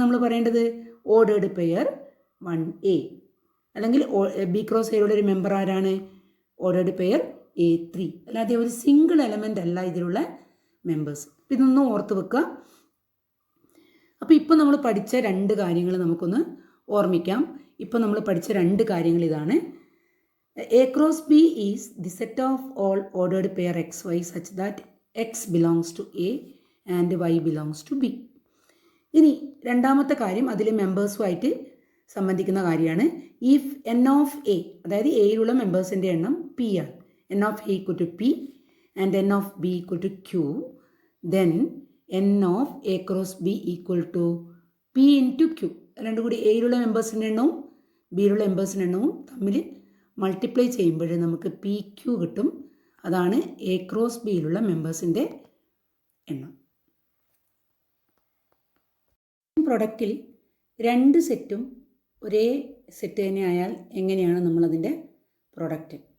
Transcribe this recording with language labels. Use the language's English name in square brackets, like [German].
[Malayalam] നമ്മൾ പറയേണ്ടത് ordered pair 1A, അല്ലെങ്കിൽ ബി ക്രോസ് എയുടെ ഒരു മെമ്പർ ആരാണ്? Ordered pair A3. അല്ലാതെ ഒരു സിംഗിൾ എലമെൻ്റ് അല്ല ഇതിലുള്ള മെമ്പേഴ്സ്. അപ്പോൾ ഇതൊന്നും ഓർത്ത് വെക്കുക. അപ്പോൾ ഇപ്പോൾ നമ്മൾ പഠിച്ച 2 കാര്യങ്ങൾ നമുക്കൊന്ന് ഓർമ്മിക്കാം. ഇപ്പോൾ നമ്മൾ പഠിച്ച 2 കാര്യങ്ങൾ ഇതാണ്. [English] A cross B is the set of all ordered pair XY such that X belongs to A and Y belongs to B. [Malayalam] ഇനി രണ്ടാമത്തെ കാര്യം അതിലെ മെമ്പേഴ്സുമായിട്ട് സംബന്ധിക്കുന്ന കാര്യമാണ്. [English] if N of A, [Malayalam] അതായത് എയിലുള്ള മെമ്പേഴ്സിൻ്റെ എണ്ണം P ആണ്. [English] N of A equal to P and N of B equal to Q, then N of A cross B equal to P into Q. [Malayalam] രണ്ടും കൂടി എയിലുള്ള മെമ്പേഴ്സിൻ്റെ എണ്ണവും ബിയിലുള്ള മെമ്പേഴ്സിൻ്റെ എണ്ണവും തമ്മിൽ മൾട്ടിപ്ലൈ ചെയ്യുമ്പോൾ നമുക്ക് PQ കിട്ടും. അതാണ് എ ക്രോസ് ബിയിലുള്ള മെമ്പേഴ്സിൻ്റെ എണ്ണം. പ്രൊഡക്റ്റിൽ 2 സെറ്റും ഒരേ സെറ്റ് തന്നെ ആയാൽ എങ്ങനെയാണ് നമ്മളതിൻ്റെ പ്രൊഡക്റ്റ്?